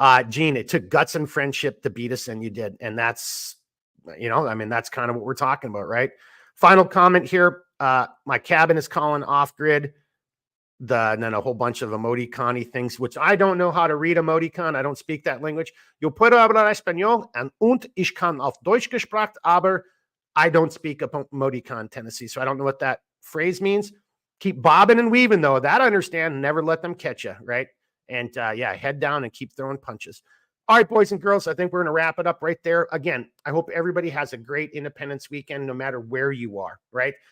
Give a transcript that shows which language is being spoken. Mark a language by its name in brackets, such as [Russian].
[English] Gene, it took guts and friendship to beat us, and you did. And that's You know, I mean, that's kind of what we're talking about, right? Final comment here. My cabin is calling off grid. And then a whole bunch of emoticon things, which I don't know how to read emoticon. I don't speak that language. [Spanish] Yo puedo hablar español [German] und ich kann auf Deutsch gesprochen, aber [English] I don't speak emoticon, Tennessee. So I don't know what that phrase means. Keep bobbing and weaving, though. That I understand. Never let them catch you, right? And yeah, head down and keep throwing punches. All right, boys and girls, I think we're going to wrap it up right there. Again, I hope everybody has a great Independence weekend, no matter where you are, right?